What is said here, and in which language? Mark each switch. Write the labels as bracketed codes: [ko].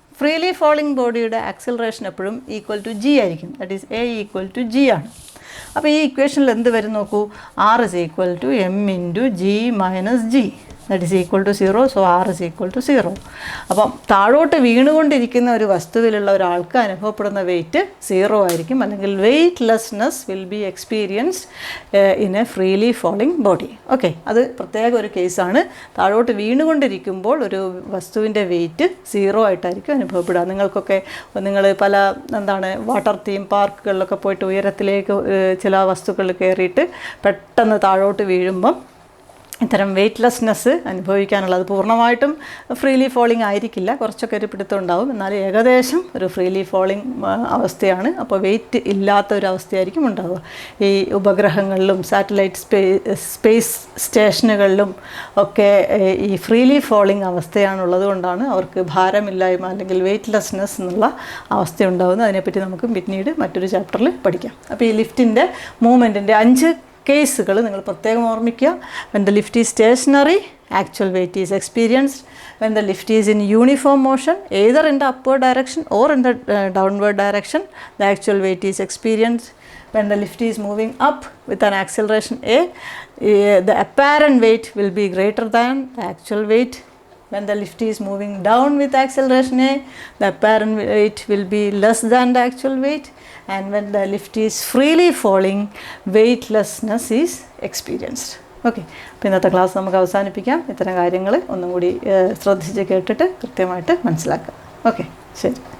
[ml] Freely falling ബോഡിയുടെ acceleration എപ്പോഴും equal to G ആയിരിക്കും, [en] that is A equal to G [ml] ആണ്. അപ്പോൾ ഈ ഇക്വേഷനിൽ എന്ത് വരും നോക്കൂ, [en] R is equal to M into G minus G, that is equal to 0. So R is equal to 0. [ml] അപ്പം താഴോട്ട് വീണുകൊണ്ടിരിക്കുന്ന ഒരു വസ്തുവിലുള്ള ഒരാൾക്ക് അനുഭവപ്പെടുന്ന വെയിറ്റ് 0 ആയിരിക്കും, അല്ലെങ്കിൽ [en] Weightlessness will be experienced in a freely falling body. [ml] Okay, അത് പ്രത്യേക ഒരു കേസാണ്. താഴോട്ട് വീണുകൊണ്ടിരിക്കുമ്പോൾ ഒരു വസ്തുവിൻ്റെ വെയിറ്റ് 0 ആയിട്ടായിരിക്കും അനുഭവപ്പെടുക. നിങ്ങൾ പല വാട്ടർ തീം പാർക്കുകളിലൊക്കെ പോയിട്ട് ഉയരത്തിലേക്ക് ചില വസ്തുക്കളിൽ കയറിയിട്ട് പെട്ടെന്ന് താഴോട്ട് വീഴുമ്പം ഇത്തരം വെയ്റ്റ്ലെസ്നെസ് അനുഭവിക്കാനുള്ളത്. പൂർണ്ണമായിട്ടും ഫ്രീലി ഫോളിംഗ് ആയിരിക്കില്ല, കുറച്ചൊക്കെ ഒരു പിടുത്തം ഉണ്ടാവും, എന്നാൽ ഏകദേശം ഒരു ഫ്രീലി ഫോളിംഗ് അവസ്ഥയാണ്. അപ്പോൾ വെയിറ്റ് ഇല്ലാത്ത ഒരു അവസ്ഥയായിരിക്കും ഉണ്ടാവുക. ഈ ഉപഗ്രഹങ്ങളിലും സാറ്റലൈറ്റ് സ്പേസ് സ്റ്റേഷനുകളിലും ഒക്കെ ഈ ഫ്രീലി ഫോളിംഗ് അവസ്ഥയാണുള്ളത് കൊണ്ടാണ് അവർക്ക് ഭാരമില്ലായ്മ അല്ലെങ്കിൽ വെയ്റ്റ്ലെസ്നെസ് എന്നുള്ള അവസ്ഥ ഉണ്ടാകുന്നത്. അതിനെപ്പറ്റി നമുക്ക് പിന്നീട് മറ്റൊരു ചാപ്റ്ററിൽ പഠിക്കാം. അപ്പോൾ ഈ ലിഫ്റ്റിൻ്റെ മൂവ്മെൻറ്റിൻ്റെ 5 കേസുകൾ നിങ്ങൾ പ്രത്യേകം ഓർമ്മിക്കുക. [en] when the lift is stationary, actual weight is experienced. when the lift is in uniform motion, either in the upward direction or in the downward direction, the actual weight is experienced. when the lift is moving up with an acceleration A, the apparent weight will be greater than the actual weight. when the lift is moving down with acceleration A, the apparent weight will be less than the actual weight. And when the lift is freely falling, weightlessness is experienced. [ml] Okay, അപ്പോൾ ഇന്നത്തെ class നമുക്ക് അവസാനിപ്പിക്കാം. ഇത്തരം കാര്യങ്ങൾ ഒന്നും കൂടി ശ്രദ്ധിച്ച് കേട്ടിട്ട് കൃത്യമായിട്ട് മനസ്സിലാക്കാം. ഓക്കെ, ശരി.